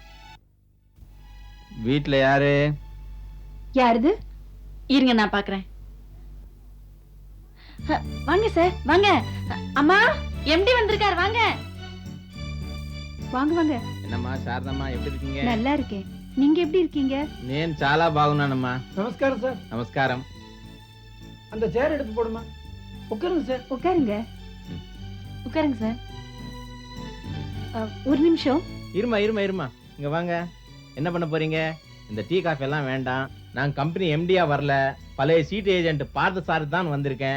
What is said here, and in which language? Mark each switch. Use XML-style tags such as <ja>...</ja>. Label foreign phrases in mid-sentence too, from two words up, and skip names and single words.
<ta>வீட்டுல யாரு? யாருது? இருங்க நான் பாக்குறேன். வாங்க சார், வாங்க. அம்மா, எம்டி வந்திருக்காரு, வாங்க. வாங்க வாங்க. என்னம்மா சாரதம்மா, எப்படி இருக்கீங்க? நல்லா இருக்கேன். நீங்க எப்படி இருக்கீங்க?</ta> <te>నేను చాలా బాగున్నానమ్మా.</te> <ta>நமஸ்காரம் சார். நமஸ்காரம். அந்த சேர் எடுத்து போடுமா. உட்காருங்க சார். உட்காருங்க. உட்காருங்க சார். ஒரு நிமிஷம். இருமா இங்க வாங்க. என்ன பண்ண போறீங்க? இந்த</ta> <en>tea coffee</en> <ta>எல்லாம் வேண்டாம். நான் கம்பெனி எம்டியா வரல, பழைய</ta> <en>chit agent</en> <ta>பார்த்த சார் தான் வந்திருக்கேன்.</ta>